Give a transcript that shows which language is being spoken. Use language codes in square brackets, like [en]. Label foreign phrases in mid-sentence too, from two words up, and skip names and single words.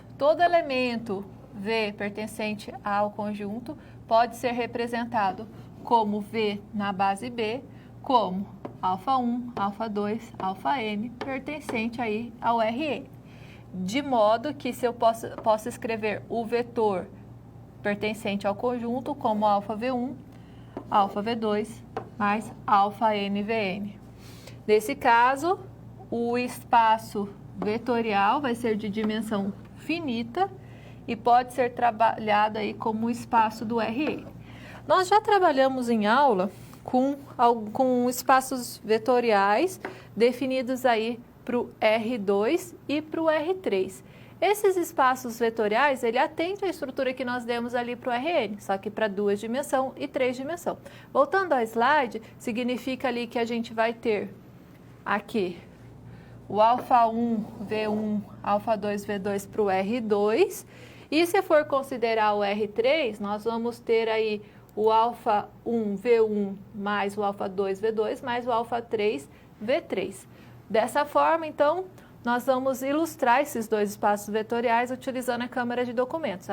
[pt] Todo elemento V pertencente ao conjunto pode ser representado como V na base B, como α1, α2, αn, pertencente aí ao Rn. De modo que se eu posso escrever o vetor pertencente ao conjunto como αv1, αv2 mais αnvn. Nesse caso, o espaço vetorial vai ser de dimensão finita e pode ser trabalhado aí como o espaço do Rn. Nós já trabalhamos em aula com espaços vetoriais definidos aí para o R2 e para o R3. Esses espaços vetoriais, ele atende à estrutura que nós demos ali para o Rn, só que para 2 dimensões e 3 dimensões. Voltando ao slide, significa ali que a gente vai ter aqui o α1, V1, α2, V2 para o R2. E se for considerar o R3, nós vamos ter aí o α1, V1 mais o α2, V2 mais o α3, V3. Dessa forma, então, nós vamos ilustrar esses dois espaços vetoriais utilizando a câmera de documentos.